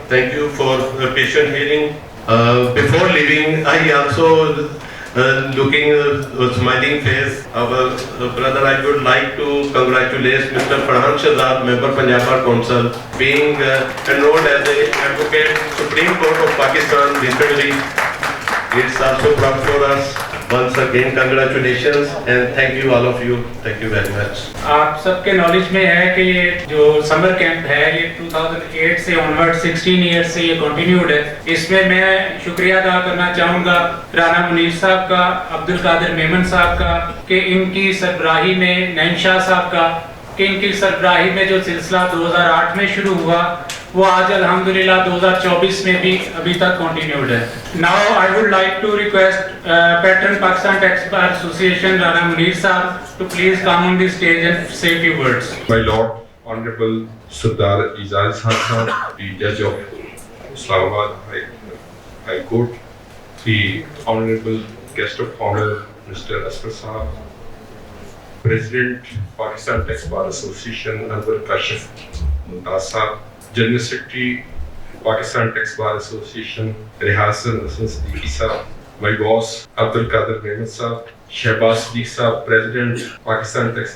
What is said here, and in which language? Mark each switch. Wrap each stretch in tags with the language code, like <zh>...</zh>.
<en>Thank you for patient hearing. Before leaving, I also looking smiling face our brother, I would like to congratulate Mr. Farhan Shahzad, member Punjab Bar Council, being enrolled as a advocate Supreme Court of Pakistan recently. It's also proud for us. Once again, congratulations and thank you all of you. Thank you very much.</en> <ur>آپ سب کے knowledge میں ہے کہ یہ جو summer camp ہے یہ 2008 سے آنورڈ 16 ایئر سے یہ کنٹینیوڈ ہے. اس میں شکریہ ادا کرنا چاہوں گا رانا منیر صاحب کا, عبد القادر میمن صاحب کا, کہ ان کی سربراہی میں نعیم شاہ صاحب کا, کہ ان کی سربراہی میں جو سلسلہ 2008 میں شروع ہوا وہ آج الحمدللہ 2024 میں بھی ابھی تک کنٹینیوڈ ہے.</ur> <en>Now I would like to request patron Pakistan tax bar association Rana Munir Sahab to please come on the stage and say few words. My Lord, Honorable Sardar Ijaz Khan Sahab, the Judge of Islamabad High Court, the Honorable Guest of Honor Mr. Asfar Sahab, President Pakistan Tax Bar Association Anwar Kashif Mumtaz Sahab, General Secretary Pakistan Tax Bar Association Rehasan Hassan Siddiqui Sahab, my boss Abdul Qadir Mehmet Sahab, Shehbaz Siddiq Sahab, President Pakistan</en>